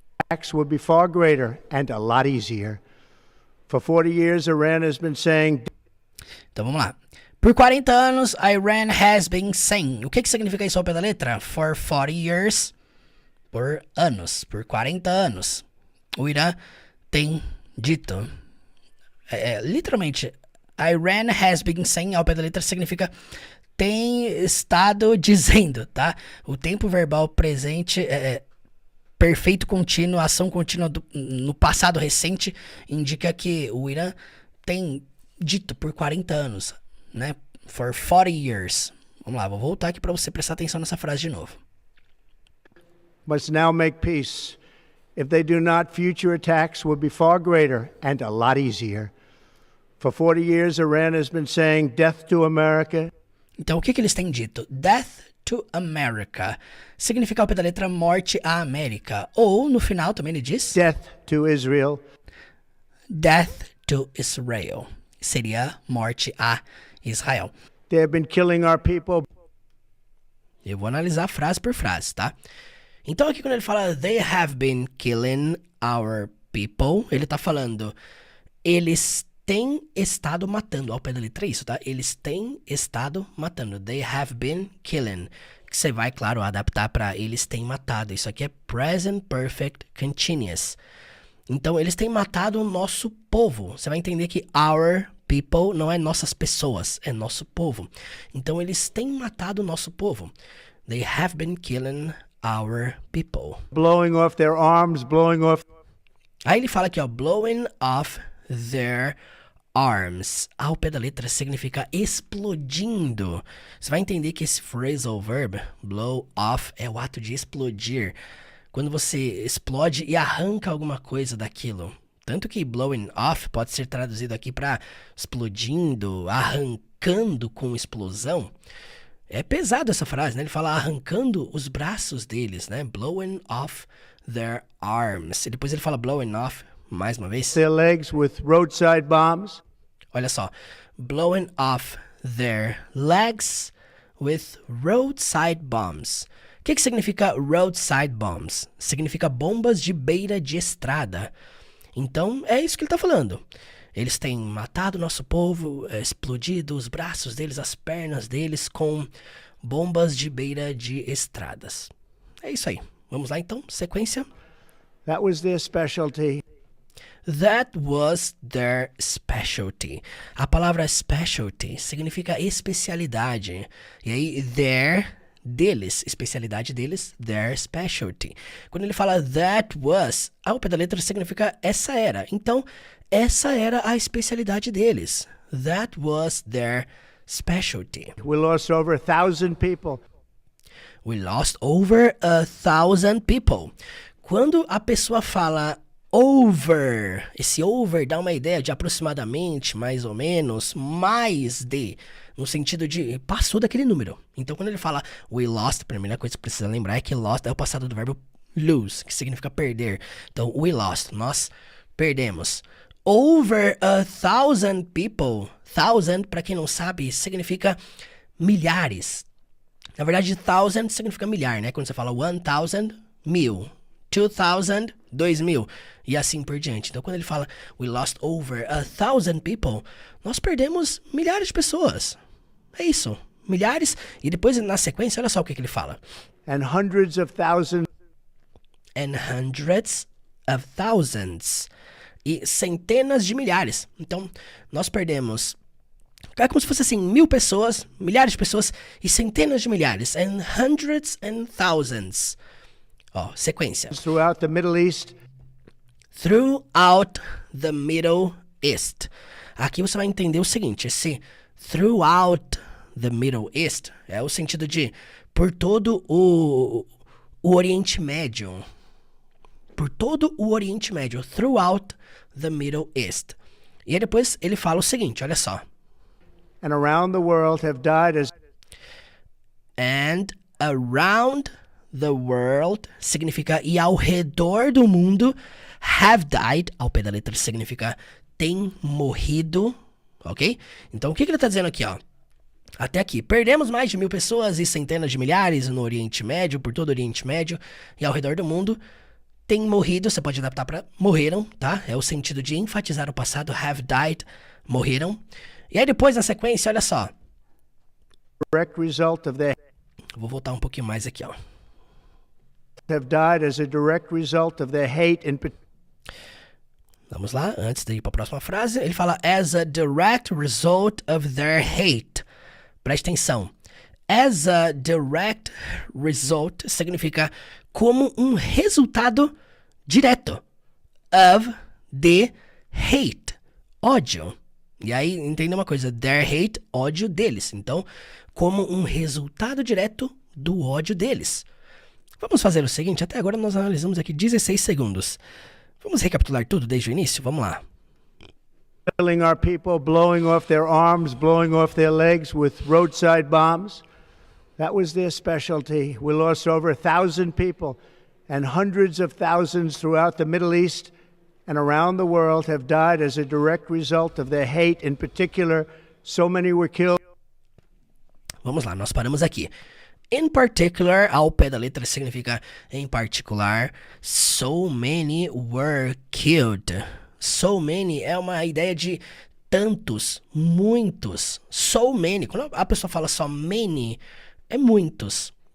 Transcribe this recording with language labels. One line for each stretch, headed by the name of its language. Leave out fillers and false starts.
English: attacks will be far greater and a lot easier. For 40 years, Iran has been saying
Portuguese: Então vamos lá. Por 40 anos,
English: Iran has been saying.
Portuguese: O que significa isso ao pé da letra?
English: For 40 years,
Portuguese: por anos, por 40 anos. O Irã tem dito. Literalmente,
English: Iran has been saying,
Portuguese: ao pé da letra, significa tem estado dizendo, tá? O tempo verbal presente perfeito contínuo, ação contínua no passado recente, indica que o Irã tem dito por 40 anos, né?
English: For 40 years.
Portuguese: Vamos lá, vou voltar aqui para você prestar atenção nessa frase de novo.
English: must now make peace. If they do not, future attacks will be far greater and a lot easier. For 40 years, Iran has been saying death to America.
Portuguese: Então, o que eles têm dito?
English: Death to America.
Portuguese: Significa ao pé da letra morte à América. Ou, no final, também ele diz
English: Death to Israel. Death to Israel.
Portuguese: Seria morte a Israel.
English: They have been killing our people.
Portuguese: Eu vou analisar frase por frase, tá? Então, aqui quando ele fala
English: they have been killing our people,
Portuguese: ele tá falando eles têm estado matando. Ao pé da letra é isso, tá? Eles têm estado matando.
English: They have been killing.
Portuguese: Que você vai, claro, adaptar para eles têm matado. Isso aqui é present perfect continuous. Então, eles têm matado o nosso povo. Você vai entender que
English: our people
Portuguese: não é nossas pessoas, é nosso povo. Então, eles têm matado o nosso povo.
English: They have been killing our people. Blowing off their arms, blowing off.
Portuguese: Aí ele fala aqui, ó,
English: blowing off their arms.
Portuguese: Ao pé da letra significa explodindo. Você vai entender que esse phrasal verb, blow off, é o ato de explodir. Quando você explode e arranca alguma coisa daquilo. Tanto que
English: blowing off
Portuguese: pode ser traduzido aqui para explodindo, arrancando com explosão. É pesado essa frase, né? Ele fala arrancando os braços deles, né?
English: Blowing off their arms.
Portuguese: E depois ele fala
English: blowing off,
Portuguese: mais uma vez.
English: Their legs with roadside bombs.
Portuguese: Olha só.
English: Blowing off their legs with roadside bombs.
Portuguese: O que significa roadside bombs? Significa bombas de beira de estrada. Então, é isso que ele está falando. Eles têm matado o nosso povo, explodido os braços deles, as pernas deles com bombas de beira de estradas. É isso aí. Vamos lá então, sequência.
English: That was their specialty. That was their specialty.
Portuguese: A palavra specialty significa especialidade. E aí, their, deles, especialidade deles,
English: their specialty.
Portuguese: Quando ele fala
English: that was,
Portuguese: ao pé da letra significa essa era. Então, essa era a especialidade deles.
English: That was their specialty. We lost over 1,000 people. We lost over 1,000 people.
Portuguese: Quando a pessoa fala over, esse over dá uma ideia de aproximadamente, mais ou menos, mais de, no sentido de passou daquele número. Então, quando ele fala
English: we lost,
Portuguese: a primeira coisa que precisa lembrar é que lost é o passado do verbo lose, que significa perder. Então,
English: we lost,
Portuguese: nós perdemos.
English: Over 1,000 people.
Portuguese: 1,000, para quem não sabe, significa milhares. Na verdade, 1,000 significa milhar, né? Quando você fala 1,000, 1,000. 2,000, 2,000. E assim por diante. Então, quando ele fala
English: we lost over 1,000 people,
Portuguese: nós perdemos milhares de pessoas. É isso. Milhares. E depois, na sequência, olha só o que ele fala.
English: And hundreds of thousands. And hundreds of thousands.
Portuguese: E centenas de milhares. Então, nós perdemos... É como se fosse assim, 1.000 pessoas, milhares de pessoas e centenas de milhares.
English: And hundreds and thousands.
Portuguese: Ó, sequência.
English: Throughout the Middle East. Throughout the Middle East.
Portuguese: Aqui você vai entender o seguinte, esse
English: throughout the Middle East
Portuguese: é o sentido de por todo o Oriente Médio. Por todo o Oriente Médio.
English: Throughout the Middle East.
Portuguese: E aí depois ele fala o seguinte, olha só.
English: And around the world have died as... And around the world
Portuguese: significa e ao redor do mundo.
English: Have died,
Portuguese: ao pé da letra, significa tem morrido, ok? Então, o que ele está dizendo aqui, ó? Até aqui, perdemos mais de 1.000 pessoas e centenas de milhares no Oriente Médio, por todo o Oriente Médio e ao redor do mundo. Tem morrido, você pode adaptar para morreram, tá? É o sentido de enfatizar o passado,
English: have died,
Portuguese: morreram. E aí depois, na sequência, olha só.
English: Direct result of their...
Portuguese: Vou voltar um pouquinho mais aqui, ó.
English: Have died as a direct result of their hate and...
Portuguese: Vamos lá, antes de ir para a próxima frase, ele fala
English: as a direct result of their hate.
Portuguese: Preste atenção.
English: As a direct result
Portuguese: significa como um resultado direto
English: of the hate,
Portuguese: ódio. E aí, entenda uma coisa,
English: their hate,
Portuguese: ódio deles. Então, como um resultado direto do ódio deles. Vamos fazer o seguinte, até agora nós analisamos aqui 16 segundos. Vamos recapitular tudo desde o início? Vamos lá.
English: Killing our people, blowing off their arms, blowing off their legs with roadside bombs. That was their specialty. We lost over 1,000 people, and hundreds of thousands throughout the Middle East and around the world have died as a direct result of their hate. In particular, so many were killed.
Portuguese: Vamos lá, nós paramos aqui.
English: In particular,
Portuguese: ao pé da letra significa em particular.
English: So many were killed. So many
Portuguese: é uma ideia de tantos, muitos.
English: So many,
Portuguese: quando a pessoa fala
English: so many,
Portuguese: é muitos.